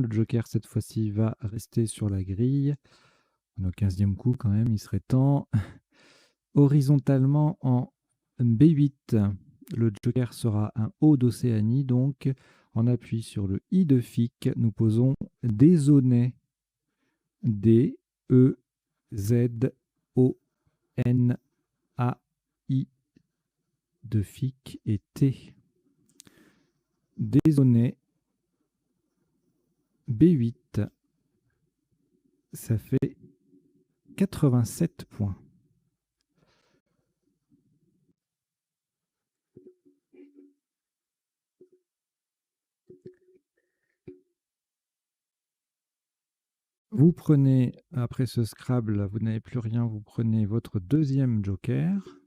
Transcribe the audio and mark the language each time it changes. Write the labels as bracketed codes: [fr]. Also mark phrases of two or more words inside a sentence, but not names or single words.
[fr] Le joker, cette fois-ci, va rester sur la grille. On est au 15e coup quand même, il serait temps. Horizontalement en B8, le joker sera un O d'Océanie. Donc, on appuie sur le I de FIC. Nous posons Désonais. D-E-Z-O-N-A-I de FIC et T. Désonais. B8. Ça fait 87 points. Vous prenez, après ce Scrabble, vous n'avez plus rien, vous prenez votre deuxième joker,